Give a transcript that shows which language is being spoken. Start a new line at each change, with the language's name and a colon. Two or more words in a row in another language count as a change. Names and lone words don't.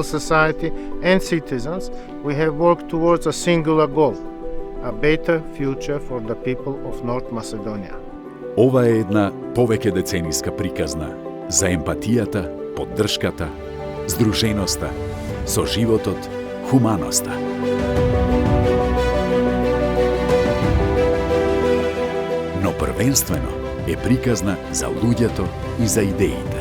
English: society and citizens, we have worked towards a singular goal, a better future for the people of North Macedonia.
Macedonian: Ова е една повеќе децениска приказна за емпатијата, поддршката, здруженоста, соживотот, хуманоста. Но првенствено е приказна за луѓето и за идеите.